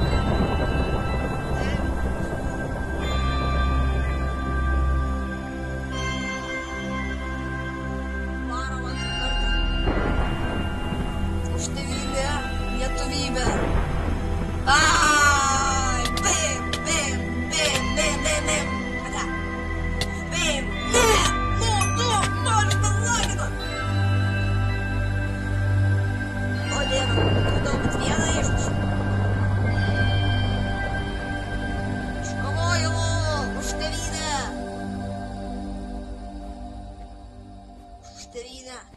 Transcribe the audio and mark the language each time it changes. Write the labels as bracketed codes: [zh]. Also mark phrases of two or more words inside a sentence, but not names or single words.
[lt] Varom antrą kartą. Už tėvynę, lietuvybę. Ai, bim, bim, bim, bim, bim, bim. Kada? Bim, ne, nu, noriu palagino. O Dieve, kodėl bet vieną išmušiu. Aš kovoju už tėvynę. Už tėvynę.